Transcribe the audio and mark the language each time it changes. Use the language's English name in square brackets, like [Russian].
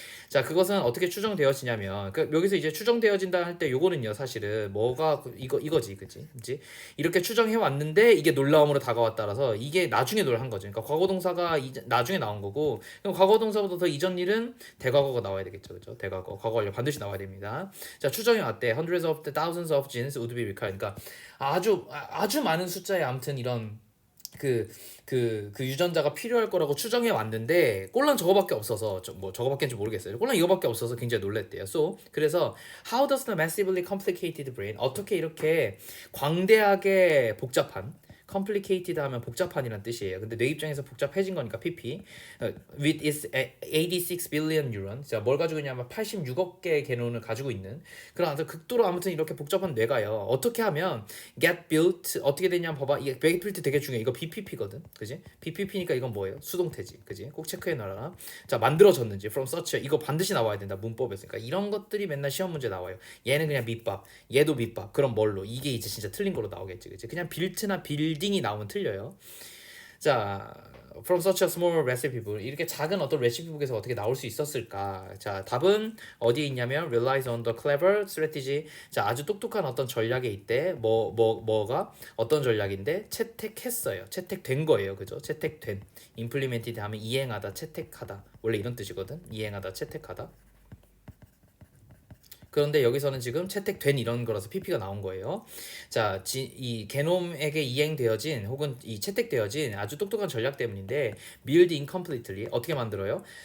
[Korean] 자 그것은 어떻게 추정되어지냐면 여기서 이제 추정되어진다 할 때 요거는요 사실은 뭐가 이거지, 그치? 이렇게 추정해 왔는데 이게 놀라움으로 다가왔다라서 이게 나중에 한 거죠. 그러니까 과거동사가 나중에 나온 거고, 그럼 과거동사보다 더 이전 일은 대과거가 나와야 되겠죠, 그죠? 대과거, 과거 완료 반드시 나와야 됩니다. 자 추정해 왔대. [English] Hundreds of the thousands of genes would be required. [Korean] 그러니까 아주 많은 숫자의 아무튼 이런 그 유전자가 필요할 거라고 추정해 왔는데 꼴랑 저거밖에 없어서 저거밖에인지 모르겠어요. 꼴랑 이거밖에 없어서 굉장히 놀랬대요. [English] 그래서 how does the massively complicated brain, [Korean] 어떻게 이렇게 광대하게 복잡한 complicated 하면 복잡한이란 뜻이에요. 근데 뇌 입장에서 복잡해진 거니까 PP. [English] With its 86 billion neuron. [Korean] 자, 뭘 가지고 있냐면 86억 개의 개론을 가지고 있는 그런 아주 극도로 아무튼 이렇게 복잡한 뇌가요. 어떻게 하면 [English] get built [Korean] 어떻게 되냐면 봐봐. 이게 get built 되게 중요해. 이거 BPP거든. 그지? BPP니까 이건 뭐예요? 수동태지. 그지? 꼭 체크해 놔라. 자, 만들어졌는지 [English] from such [Korean] 이거 반드시 나와야 된다. 문법에서. 그러니까 이런 것들이 맨날 시험 문제 나와요. 얘는 그냥 밑밥, 얘도 밑밥. 그럼 뭘로? 이게 이제 진짜 틀린 거로 나오겠지. 그지? 그냥 빌트나 빌딩이 나오면 틀려요. 자, [English] from such a small recipe book [Korean] 이렇게 작은 어떤 레시피북에서 어떻게 나올 수 있었을까? [English] 자, [Korean] 답은 어디에 있냐면 [English] relies on the clever strategy. [Korean] 자, 아주 똑똑한 어떤 전략에 있대. 뭐가 어떤 전략인데 채택했어요. 채택된 거예요. 그죠? 채택된. implemented 하면 이행하다, 채택하다. 원래 이런 뜻이거든. 이행하다, 채택하다. 그런데 여기서는 지금 채택된 이런 거라서 PP가 나온 거예요. 자, 이 게놈에게 이행되어진 혹은 이 채택되어진 아주 똑똑한 전략 때문인데 [English] build incompletely [Korean] 어떻게 만들어요?